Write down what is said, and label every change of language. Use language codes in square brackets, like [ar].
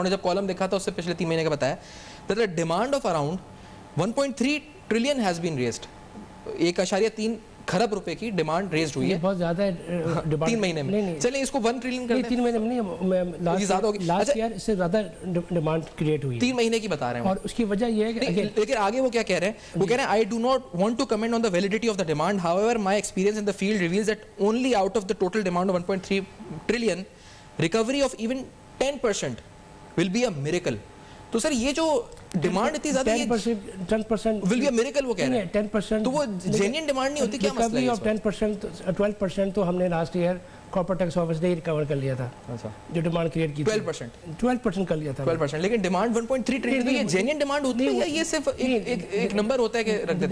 [ur] انہوں نے جب کالم لکھا تھا اس سے پچھلے 3 مہینے کا بتایا [en] that the demand of around 1.3 trillion has been raised. [ur] 1.3 کھرب روپے کی ڈیمانڈ ریزڈ ہوئی ہے. بہت زیادہ ہے 3 مہینے میں. چلیں اس کو 1 ٹریلین کر دیں. 3 مہینے میں نہیں, لاسٹ ایئر اس سے زیادہ ڈیمانڈ کریٹ ہوئی ہے. 3 مہینے کی بتا رہے ہیں, اور اس کی وجہ یہ ہے کہ لیکن آگے وہ کیا کہہ رہے ہیں, [en] وہ کہہ رہے ہیں I do not want to comment on the validity of the demand, however my experience in the field reveals that only out of the total demand of 1.3 trillion recovery of even 10% will be a miracle. [ur] تو سر یہ جو demand اتنی زیادہ 10% [en] will be a miracle [ur] وہ کہہ رہے ہیں, 10%, تو وہ جینین ڈیمانڈ نہیں ہوتی, کیا مسئلہ ہے؟ ریکوری آف 12% تو ہم نے last year corporate tax office نے ریکور کر لیا تھا, جو ڈیمانڈ کریٹ کی 12% کر لیا تھا. 12%, لیکن ڈیمانڈ 1.3 ٹریلین یہ جینین ڈیمانڈ ہوتی ہے یا یہ صرف ایک نمبر ہوتا ہے کہ رکھ دیتے ہیں؟